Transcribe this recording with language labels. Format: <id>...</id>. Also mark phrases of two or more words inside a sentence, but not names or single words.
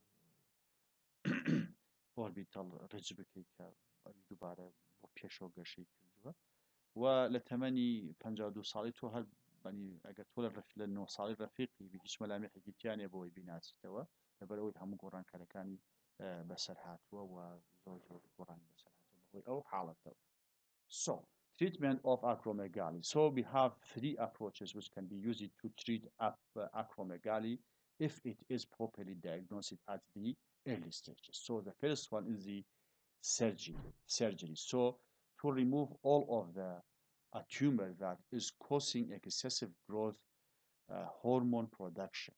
<en>orbital ridge</en> <ckb>بکەی کە دووبارە بۆ پێشەوە گەشەی کردووە و لە تەمەنی 52 ساڵی تۆ هەر ئەگەر تۆ لە 9 ساڵی ڕەفیقی هیچ مەلامێحێکی تیانێ بۆی بیناسیتەوە لەبەرەوەی هەموو گۆڕانکاریەکانی بەسەر هاتووە و زۆر گۆڕانی بەسەر هاتووە بەهۆی ئەو حاڵەتەوە.</ckb> <en>So, treatment of acromegaly. So we have 3 approaches which can be used to treat acromegaly if it is properly diagnosed at the early stages. So the first one is the surgery. So to remove all of the tumor that is causing excessive growth hormone production.</en>